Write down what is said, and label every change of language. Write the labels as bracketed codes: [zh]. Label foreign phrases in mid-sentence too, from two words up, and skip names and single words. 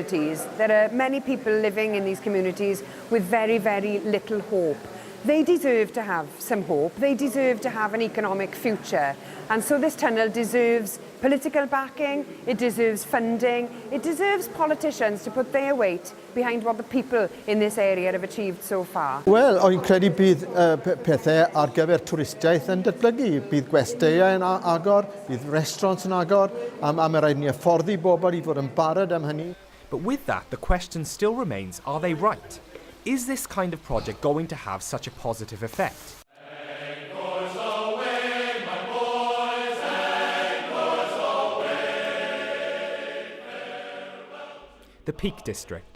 [en] There are many people living in these communities with very, very little hope. They deserve to have some hope. They deserve to have an economic future. And so this tunnel deserves political backing, it deserves funding, it deserves politicians to put their weight behind what the people in this area have achieved so far. [cy] Wel, o'n credu bydd pethau ar gyfer twristiaeth yn datblygu. Bydd gwesteiau yn agor, bydd restaurants yn agor, a mae rhaid ni hyfforddi bobl I fod yn barod am hynny. [en] But with that, the question still remains, are they right? Is this kind of project going to have such a positive effect? The Peak District.